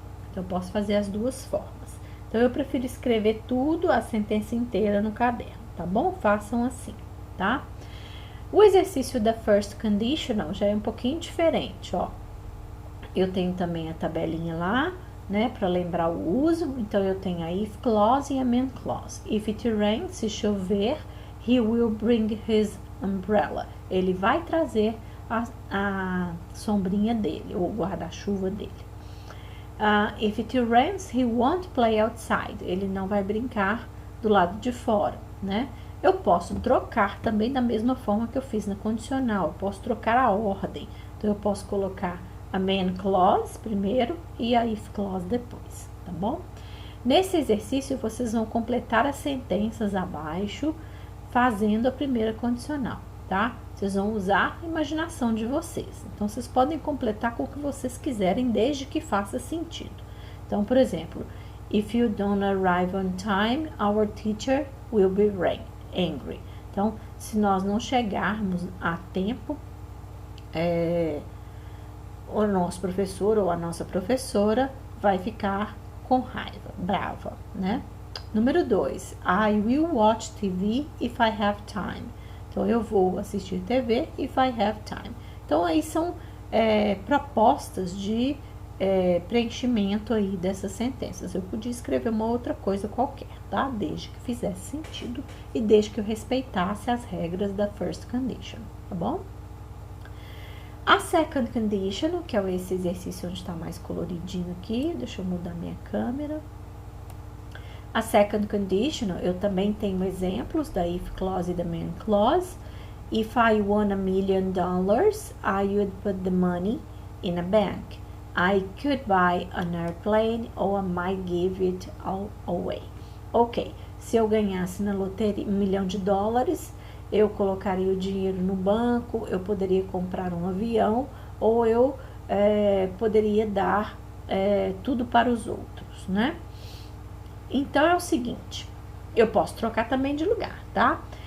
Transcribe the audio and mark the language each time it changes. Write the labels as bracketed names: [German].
[Portuguese] Então, eu posso fazer as duas formas. Então, eu prefiro escrever tudo, a sentença inteira no caderno, tá bom? Façam assim, tá? O exercício da first conditional já é um pouquinho diferente, ó. Eu tenho também a tabelinha lá, né, para lembrar o uso. Então, eu tenho a if clause e a main clause. [English] If it rains, [Portuguese] se chover, [English] he will bring his umbrella. [Portuguese] Ele vai trazer a sombrinha dele, ou o guarda-chuva dele. [English] If it rains, he won't play outside. [Portuguese] Ele não vai brincar do lado de fora, né? Eu posso trocar também da mesma forma que eu fiz na condicional. Eu posso trocar a ordem. Então, eu posso colocar a main clause primeiro e a if clause depois, tá bom? Nesse exercício, vocês vão completar as sentenças abaixo, fazendo a primeira condicional, tá? Vocês vão usar a imaginação de vocês. Então, vocês podem completar com o que vocês quiserem, desde que faça sentido. Então, por exemplo, [English] if you don't arrive on time, our teacher will be angry. [Portuguese] Então, se nós não chegarmos a tempo, o nosso professor ou a nossa professora vai ficar com raiva, brava, né? Número 2, [English] I will watch TV if I have time. [Portuguese] Então, eu vou assistir TV [English] if I have time. [Portuguese] Então, aí são propostas de preenchimento aí dessas sentenças. Eu podia escrever uma outra coisa qualquer, tá? Desde que fizesse sentido e desde que eu respeitasse as regras da first condition, tá bom? A second condition, que é esse exercício onde está mais coloridinho aqui, deixa eu mudar minha câmera. A second condition, eu também tenho exemplos da if clause e da main clause. [English] If I won $1 million, I would put the money in a bank. I could buy an airplane or I might give it all away. [Portuguese] Ok, se eu ganhasse na loteria $1 milhão, eu colocaria o dinheiro no banco, eu poderia comprar um avião ou eu poderia dar tudo para os outros, né? Então, é o seguinte, eu posso trocar também de lugar, tá?